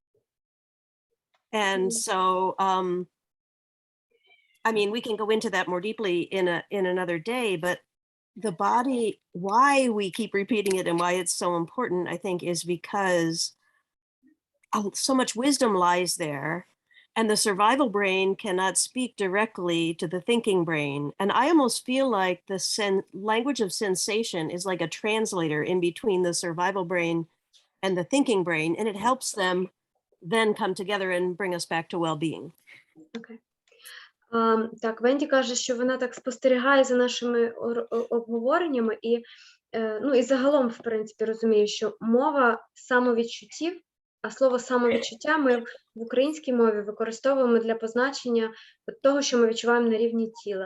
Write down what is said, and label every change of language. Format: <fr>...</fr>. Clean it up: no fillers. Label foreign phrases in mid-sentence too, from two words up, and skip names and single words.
<en>And so, I mean, we can go into that more deeply in another day, but the body, why we keep repeating it and why it's so important, I think, is because so much wisdom lies there, and the survival brain cannot speak directly to the thinking brain. And I almost feel like the language of sensation is like a translator in between the survival brain and the thinking brain, and it helps them then come together and bring us back to well-being. Okay.</en> <uk>Так, Венді каже, що вона так спостерігає за нашими обговореннями і, ну, і загалом, в принципі, розуміє, що мова самовідчуттів, а слово самовідчуття ми в українській мові використовуємо для позначення того, що ми відчуваємо на рівні тіла.</uk>